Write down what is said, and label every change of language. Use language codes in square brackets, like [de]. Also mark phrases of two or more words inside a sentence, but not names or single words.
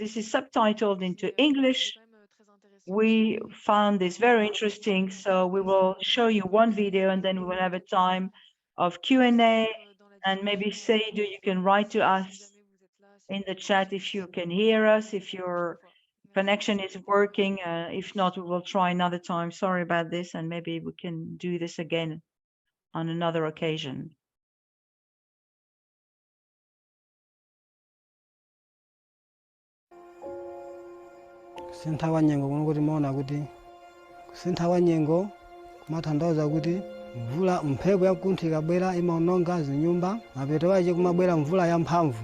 [en] This is subtitled into English. We found this very interesting, so we will show you one video and then we will have a time of Q&A, and maybe Seydou, you can write to us in the chat if you can hear us, if your connection is working. If not, we will try another time. Sorry about this, and maybe we can do this again on another occasion. [ny] Kusinthawa nyengo kuno kuti maona kuti kusinthawa nyengo kumatanthauza kuti mvula mphepo yakuntho ikabwera imaononga zinyumba, mapeto ake kumabwera mvula yamphamvu.